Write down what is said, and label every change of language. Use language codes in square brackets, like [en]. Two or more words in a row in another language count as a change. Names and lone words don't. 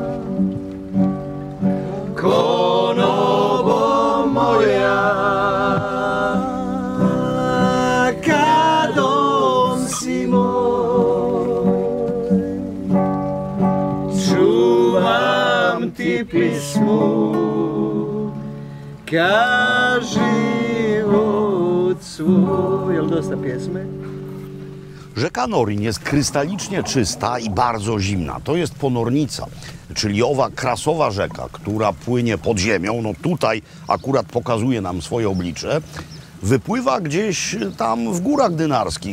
[hr] Konobo moja, kadom si moj, čuvam ti pismu, ka život svoj. Jel dosta pjesme? [pl] Rzeka Norin jest krystalicznie czysta i bardzo zimna. To jest ponornica, czyli owa krasowa rzeka, która płynie pod ziemią. No tutaj akurat pokazuje nam swoje oblicze. Wypływa gdzieś tam w górach dynarskich.